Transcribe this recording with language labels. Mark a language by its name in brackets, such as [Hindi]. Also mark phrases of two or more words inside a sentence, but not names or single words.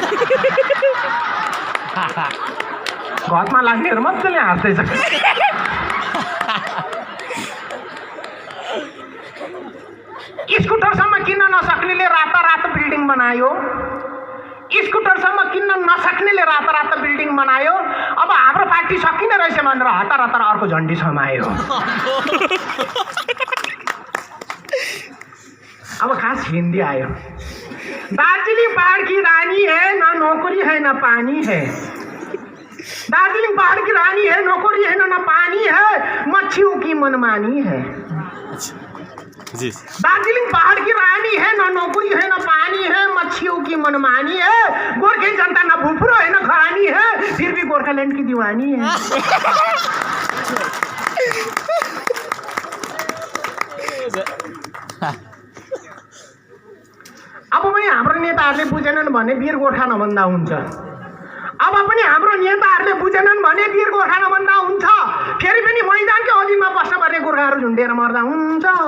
[Nepali] घरमा लाग्नेहरू मजाले हाँस्दैछ स्कुटरसम्म किन्न नसक्नेले रातारात बिल्डिङ बनायो स्कुटरसम्म किन्न नसक्नेले रातारात बिल्डिङ बनायो अब हाम्रो पार्टी सकिने रहेछ भनेर हतार हतार अर्को झन्डी समायो अब खास हिन्दी आयो [Hindi] दार्जिलिङ पहाड की रानी है न नौकरी है न पानी है दार्जिलिङ पहाड़ की रानी है नौकरी है न पानी है मच्छियों की मनमानी है दार्जिलिङ पहाड़ की रानी है न नौकरी है न पानी है मच्छियों की मनमानी है गोर्खे जनता न भूफुरो है न घरानी है फिर भी गोर्खाल्यान्ड की दीवानी है [Nepali] अब पनि हाम्रो नेताहरूले बुझेनन् भने वीर गोर्खा नभन्दा हुन्छ अब पनि हाम्रो नेताहरूले बुझेनन् भने वीर गोर्खा नभन्दा हुन्छ फेरि पनि मैदानकै अधीनमा बस्नुपर्ने गोर्खाहरू झुन्डेर मर्दा हुन्छ